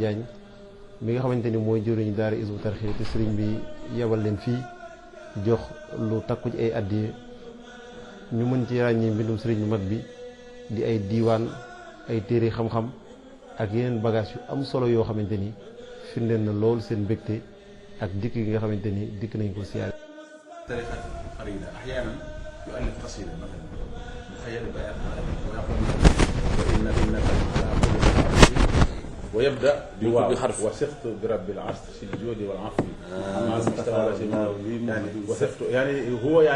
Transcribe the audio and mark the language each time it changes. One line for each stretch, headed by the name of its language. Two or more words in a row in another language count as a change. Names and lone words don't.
Wolof: Diagne mi nga xamante ni mooy jëriñu daara Hizbut Tarqiyyah te Serigne bi yebal leen fii jox lu takku ci ay addiye ñu mën ci ràññee mbindum Serigne bu mag bi di ay diiwaan, ay téere xam-xam ak yeneen bagage yu am solo yoo xamante ni firndeel na lool seen mbégte ak dikk gi nga xamante ni dikk nañ ko siyaare.
Arabic: يؤلف قصيدة مثلا مخيل بآيات ويقول وإن إنك على كل ويبدأ بحرف وثقت برب العرش في الجود والعفو مع المستوى يعني وثقت يعني هو يعني